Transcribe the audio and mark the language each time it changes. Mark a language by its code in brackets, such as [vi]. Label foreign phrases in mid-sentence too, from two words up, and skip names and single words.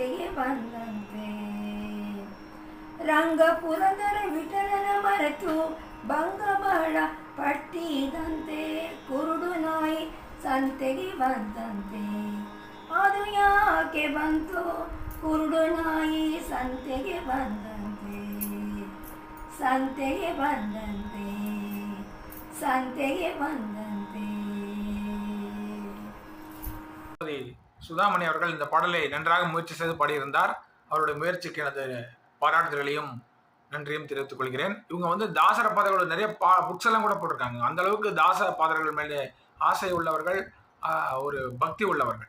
[kn] ಬಂದಂತೆ ರಂಗ ಪುರಂದರ ವಿಠಲನ ಮರೆತು ಭಂಗಬಳ ಪಟ್ಟಿದಂತೆ ಕುರುಡು ನಾಯಿ ಸಂತೆಗೆ ಬಂದಂತೆ ಅದು ಯಾಕೆ ಬಂತು ಕುರುಡು ನಾಯಿ ಸಂತೆಗೆ ಬಂದಂತೆ ಸಂತೆಗೆ ಬಂದಂತೆ ಸಂತೆಗೆ ಬಂದಂತೆ. [ta] சுதாமணி அவர்கள் இந்த பாடலை நன்றாக முயற்சி செய்து பாடியிருந்தார். அவருடைய முயற்சிக்கு எனது பாராட்டுதலையும் நன்றியும் தெரிவித்துக் கொள்கிறேன். இவங்க வந்து தாசர பாதர்களோட நிறைய புக்ஸ் எல்லாம் கூட போட்டிருக்காங்க. அந்த அளவுக்கு தாசர பாதர்கள் மேலே ஆசை உள்ளவர்கள், ஒரு பக்தி உள்ளவர்கள்.